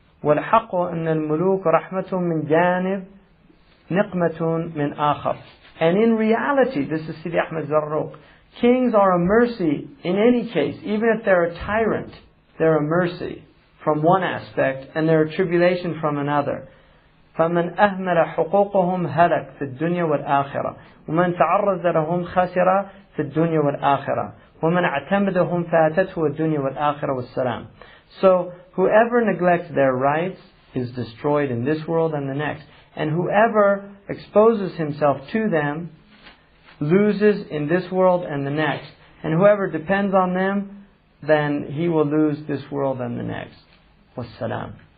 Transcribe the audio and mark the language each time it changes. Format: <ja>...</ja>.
<ar>وَالْحَقُّ أَنَّ الْمُلُوكَ رَحْمَةٌ مِنْ جَانِبٍ نِقْمَةٌ مِنْ آخَرٍ.</ar> <en>And in reality, this is Sidi Ahmed Zarruq, kings are a mercy in any case. Even if they're a tyrant, they're a mercy from one aspect and they're a tribulation from another.</en> <ar>فَمَنْ أَهْمَلَ حُقُوقُهُمْ هَلَكَ فِي الدُّنْيَا وَالْآخِرَةِ وَمَنْ تَعَرَّضَ لَهُمْ خَسِرَ في الدنيا والآخرة ومن اعتمدهم فاتته الدنيا والآخرة والسلام.</ar> <en>So whoever neglects their rights is destroyed in this world and the next. And whoever exposes himself to them loses in this world and the next. And whoever depends on them, then he will lose this world and the next. Wassalam.</en>